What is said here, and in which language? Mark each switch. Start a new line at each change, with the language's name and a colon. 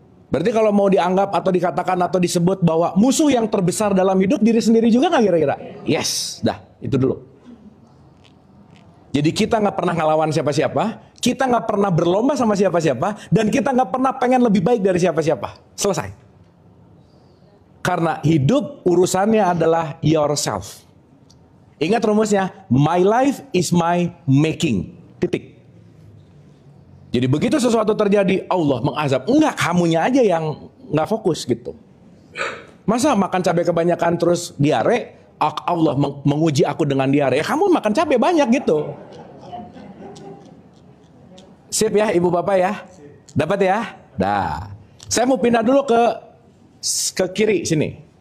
Indonesian: Berarti kalau mau dianggap atau dikatakan atau disebut bahwa musuh yang terbesar dalam hidup diri sendiri juga nggak kira-kira? Yes. Dah, itu dulu. Jadi kita nggak pernah ngelawan siapa-siapa, kita nggak pernah berlomba sama siapa-siapa, dan kita nggak pernah pengen lebih baik dari siapa-siapa. Selesai. Karena hidup urusannya adalah yourself. Ingat rumusnya,
English: my life is my making.
Indonesian: Titik. Jadi begitu sesuatu terjadi, Allah mengazab. Enggak, kamunya aja yang nggak fokus gitu. Masa makan cabai kebanyakan terus diare? Allah menguji aku dengan diare. Ya kamu makan cabai banyak gitu. Sip ya ibu bapak ya? Dapat ya? Dah. Saya mau pindah dulu ke kiri sini.